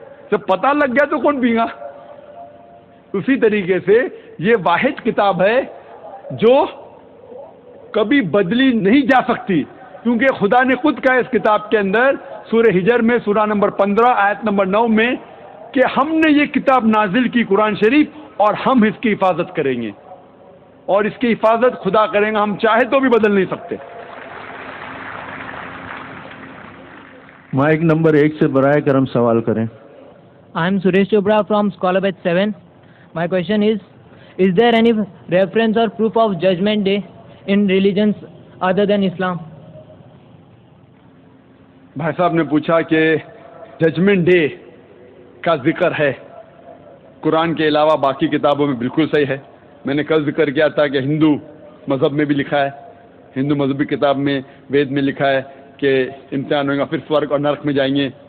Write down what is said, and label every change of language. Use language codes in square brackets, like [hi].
[ur] جب پتہ لگ گیا تو کون پئے گا؟ اسی طریقے سے یہ واحد کتاب ہے جو کبھی بدلی نہیں جا سکتی، کیونکہ خدا نے خود کہا اس کتاب کے اندر سورہ ہجر میں سورہ نمبر 15 آیت نمبر 9 میں کہ ہم نے یہ کتاب نازل کی قرآن شریف اور ہم اس کی حفاظت کریں گے، اور اس کی حفاظت خدا کریں گا، ہم چاہے تو بھی بدل نہیں سکتے. مائک نمبر 1 سے برائے کرم سوال کریں. [en] I am Suresh Chopra from Scholar Batch 7. My question is there any reference or proof of Judgment Day in religions other than Islam? [ur] بھائی صاحب نے پوچھا کہ ججمنٹ ڈے کا ذکر ہے قرآن کے علاوہ باقی کتابوں میں. بالکل صحیح ہے. میں نے کل ذکر کیا تھا کہ ہندو مذہب میں بھی لکھا ہے، ہندو مذہبی کتاب میں وید میں لکھا ہے کہ امتحان ہوگا، پھر سورگ اور نرک میں جائیں گے.